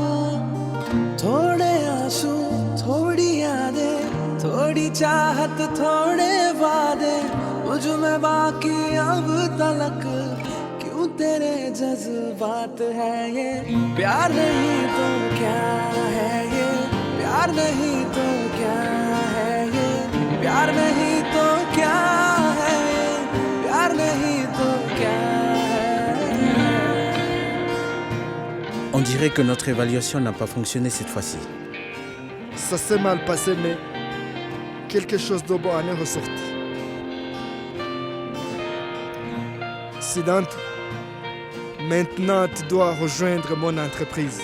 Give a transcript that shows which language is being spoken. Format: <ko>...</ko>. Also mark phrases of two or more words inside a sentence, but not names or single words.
<hi>थोड़े आंसू, थोड़ी यादें, थोड़ी चाहत, थोड़े वादे, मुझ में बाकी अब तलक क्यों तेरे जज्बात है ये। प्यार नहीं तो क्या है ये, प्यार नहीं तो क्या है ये, प्यार नहीं तो क्या है ये, प्यार नहीं तो क्या है।</hi> <fr>On dirait que notre évaluation n'a pas fonctionné cette fois-ci. Ça s'est mal passé, mais quelque chose de bon en est ressorti. Siddhant, maintenant tu dois rejoindre mon entreprise.</fr>